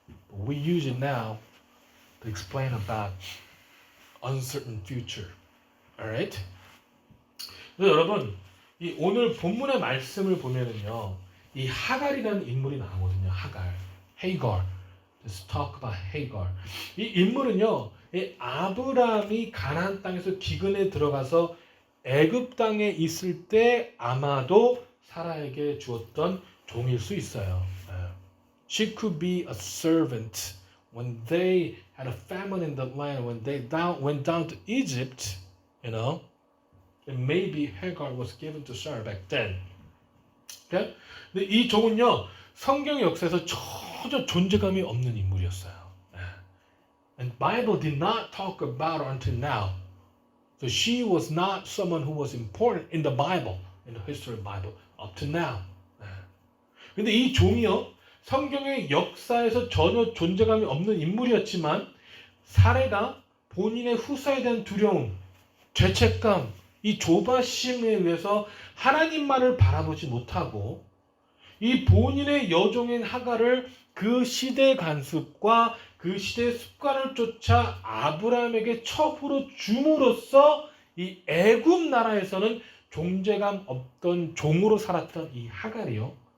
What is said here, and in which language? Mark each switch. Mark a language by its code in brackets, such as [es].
[en] But we use it now to explain about uncertain future. Alright? [ko] 여러분, 이 오늘 본문의 말씀을 보면은요, 이 하갈이라는 인물이 나오거든요. [en] Hagar. Let's talk about Hagar. [ko] 이 인물은요, 이 아브라함이 가나안 땅에서 기근에 들어가서 애굽 땅에 있을 때 아마도 사라에게 주었던 종일 수 있어요. [en] She could be a servant when they had a famine in the land, when they went down to Egypt, and maybe Hagar was given to Sarah back then. Okay? [ko] 근데 이 종은요, 성경 역사에서 전혀 존재감이 없는 인물이었어요. [en] And Bible did not talk about her until now. So she was not someone who was important in the Bible, in the history of the Bible, up to now. [ko] 근데 이 종이요, 성경의 역사에서 전혀 존재감이 없는 인물이었지만 사례가 본인의 후사에 대한 두려움, 죄책감, 이 조바심에 의해서 하나님만을 바라보지 못하고 이 본인의 여종인 하갈을 그 시대 간습과 그 시대의 습관을 쫓아 아브라함에게 첩으로 줌으로써 이 애굽 나라에서는 존재감 없던 종으로 살았던 이 하갈이요.